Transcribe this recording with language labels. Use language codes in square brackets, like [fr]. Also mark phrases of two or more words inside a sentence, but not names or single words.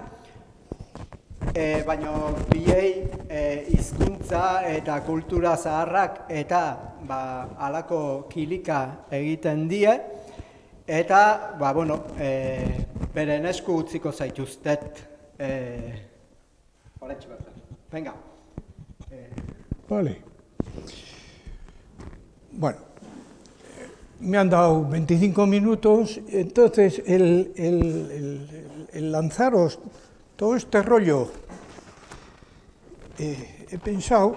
[eu] baina bilei hizkuntza eta kultura zaharrak eta halako kilika egiten die, eta beren esku utziko zaituztet horretxe bertan. [es] Venga. Vale. Bueno, me han dado 25 minutos, entonces el lanzaros todo este rollo, he pensado